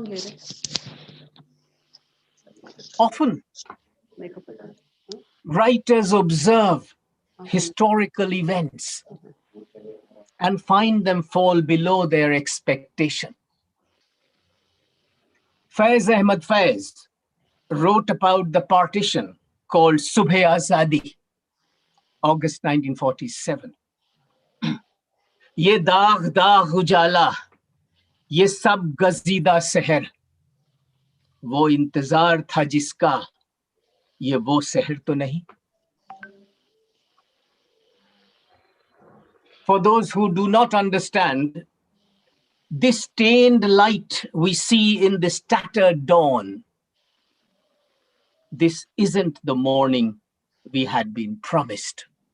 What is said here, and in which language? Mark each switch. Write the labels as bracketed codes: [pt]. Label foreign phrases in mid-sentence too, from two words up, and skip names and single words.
[en] Often, writers observe historical events and find them fall below their expectation. Faiz Ahmad Faiz wrote about the partition called Subhe Azadi, August 1947. [ur] یہ داغ داغ اجالا، یہ شب گزیدہ سحر، وہ انتظار تھا جس کا، یہ وہ سحر تو نہیں. [en] For those who do not understand, this stained light we see in this tattered dawn, this isn't the morning we had been promised.